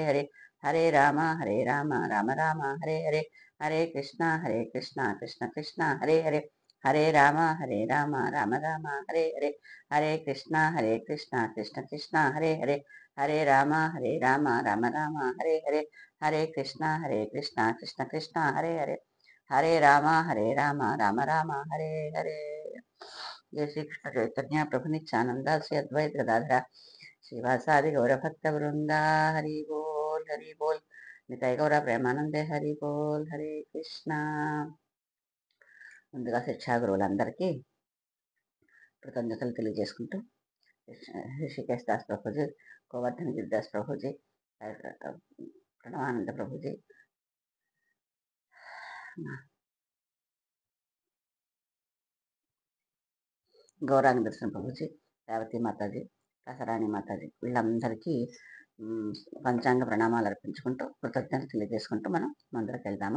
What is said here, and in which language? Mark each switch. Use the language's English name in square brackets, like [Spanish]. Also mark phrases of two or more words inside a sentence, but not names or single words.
[Sanskrit] హరే, హరే రామ రామ రామ హరే హరే, హరే కృష్ణ కృష్ణ కృష్ణ హరే హరే, హరే రామ రామ రామ హరే హరే, హరే కృష్ణ కృష్ణ కృష్ణ హరే హరే, హరే రామ రామ రామ హరే హరే, హరే కృష్ణ కృష్ణ కృష్ణ హరే హరే, హరే రామ రామ రామ హరే హరే. జయ శ్రీకృష్ణ చైతన్య ప్రభు నిత్యానంద శ్రీ అద్వైత గదాధర శ్రీవాసాది గౌరభక్త బృంద. [Bangla] হরি বোল হরি বোল। নিতাই গৌর প্রেমানন্দে হরি বোল. [Sanskrit] హరే కృష్ణ. [Telugu] ముందుగా శిక్షా గురువులందరికీ కృతజ్ఞతలు తెలియజేసుకుంటూ ఋషికేశ్ దాస్ ప్రభుజీ, గోవర్ధన్ గిరిదాస్ ప్రభుజీ, ప్రణవానంద ప్రభుజీ, గౌరాంగ దర్శన ప్రభుజీ, రేవతి మాతాజీ, కసరాణి మాతాజీ, వీళ్ళందరికీ పంచాంగ ప్రణామాలు అర్పించుకుంటూ కృతజ్ఞతలు తెలియజేసుకుంటూ మనం ముందరకు వెళ్దాము.